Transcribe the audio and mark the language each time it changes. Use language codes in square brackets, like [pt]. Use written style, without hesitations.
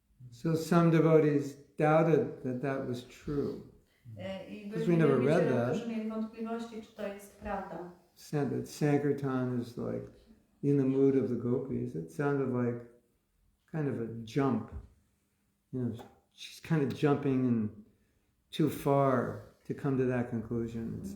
[en] So some devotees doubted that that was true. I we never read that. [pl] którzy mieli wątpliwości, czy to jest prawda. [en] That Sankirtan is like in the mood of the gopis. It sounded like kind of a jump. You know, she's kind of jumping and too far to come to that conclusion.